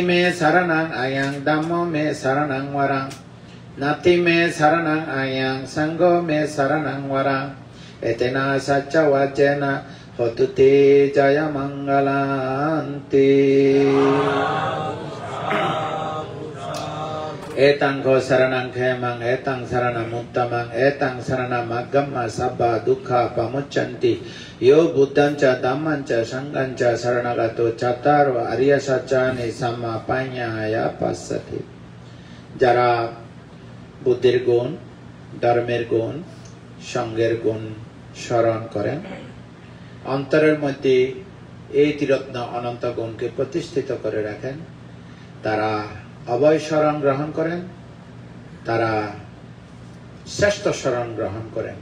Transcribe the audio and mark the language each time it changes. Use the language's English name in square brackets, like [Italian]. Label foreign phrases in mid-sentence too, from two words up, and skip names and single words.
[Pali] me saranang ayang dhammo me saranang warang Natti me saranang ayang sangho me saranang warang Etena sacca vajjena hotu te jaya mangalanti Etang ko saranang khemang etang saranang uttamang etang saranang maggamma sabba dukkha pamuccanti Yo buddhanca dhammanca sanghanca saranagato chattaro ariya saccani samma panyaya passati [Bangla] যারা বুদ্ধের গুণ ধর্মের গুণ সঙ্গের গুণ স্মরণ করেন অন্তরের মধ্যে এই ত্রিরত্ন অনন্ত গুণকে প্রতিষ্ঠিত করে রাখেন তারা অভয় শরণ গ্রহণ করেন তারা শ্রেষ্ঠ শরণ গ্রহণ করেন